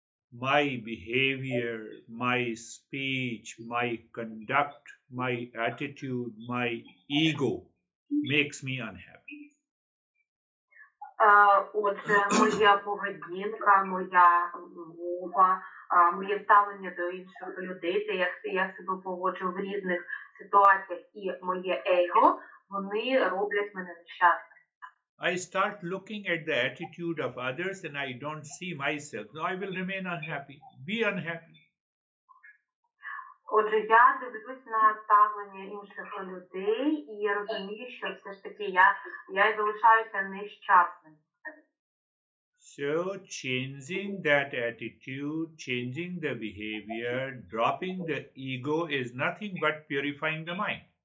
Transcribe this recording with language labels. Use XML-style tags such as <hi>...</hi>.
<en>My behavior, my speech, my conduct, my attitude, my ego makes me unhappy.</en> <uk>Отже, моя поведінка, моя мова, моє ставлення до інших людей, те, як я себе поводжу в різних ситуаціях і моє его, вони роблять мене нещасним.</uk> <en>I start looking at the attitude of others and I don't see myself. So I will remain unhappy. Be unhappy.</en> <uk>Отже, я дивлюсь на ставлення інших людей і розумію, що все ж таки я залишаюся нещасним.</uk> <en>So changing that attitude, changing the behavior, dropping the ego is nothing but purifying the mind.</en>